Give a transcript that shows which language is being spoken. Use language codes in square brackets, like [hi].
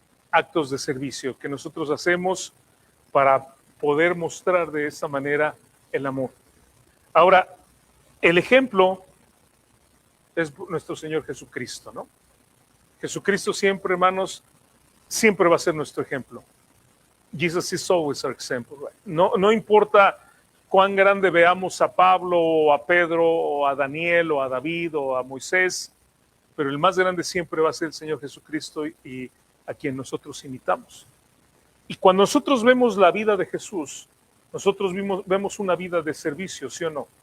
[es] Actos de servicio que nosotros hacemos para poder mostrar de esa manera el amor. Ahora, el ejemplo es nuestro Señor Jesucristo, ¿no? Jesucristo siempre, hermanos, siempre va a ser nuestro ejemplo. [en] Jesus is always our example, right? [es] No importa cuán grande veamos a Pablo o a Pedro o a Daniel o a David o a Moisés, pero el más grande siempre va a ser el Señor Jesucristo y a quien nosotros imitamos. Y cuando nosotros vemos la vida de Jesús, nosotros vemos una vida de servicio, ¿sí o no?